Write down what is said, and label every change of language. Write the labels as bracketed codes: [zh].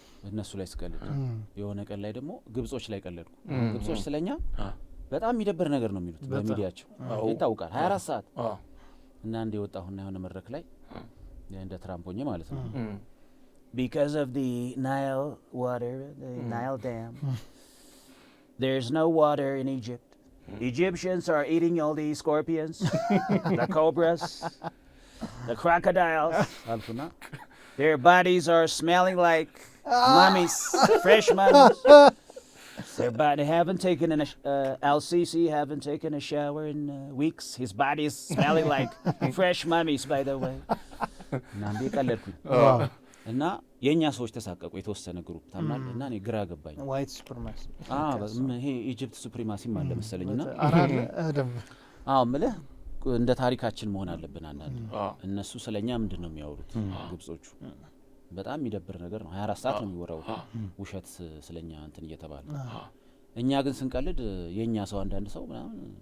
[am] እነሱ ላይ ስቀልድ። የሆነ ቀን ላይ ደግሞ ግብጾች ላይ ቀለድኩ። ግብጾች ስለኛ በጣም የሚደብር ነገር ነው የሚሉት በሚዲያቸው ይታወቃል 24 ሰዓት። እና እንደ ወጣሁና የሆነ መድረክ ላይ እንደ ትራምፕ ሆኜ ማለት ነው [en] because of the Nile water, the Nile dam, there's no water in Egypt. Egyptians are eating all the scorpions, the cobras, the crocodiles. Their bodies are smelling like mummies, fresh mummies. They haven't taken Al-Sisi haven't taken a shower in weeks. His body is smelling like fresh mummies, by the way. [am] ናንዴ ቀለድኩኝ እና የኛ ሰዎች ተሳቀቁ የተወሰነ ግሩፕ ታማል እና እኔ ግራ ገባኝ። ዋይት ሱፕሪማሲ ይሄ ኢጂፕት ሱፕሪማሲ ማለት መሰለኝና አደም ምልህ እንደ ታሪካችን መሆን አለብን አንዳንድ እነሱ ስለኛ ምንድነው የሚያወሩት ግብጾቹ በጣም የሚደብር ነገር ነው 24 ሰዓት ነው የሚወራው ውሸት ስለኛ እንትን እየተባለ እኛ ግን ስንቀልድ የኛ ሰው አንዳንድ ሰው ምናምን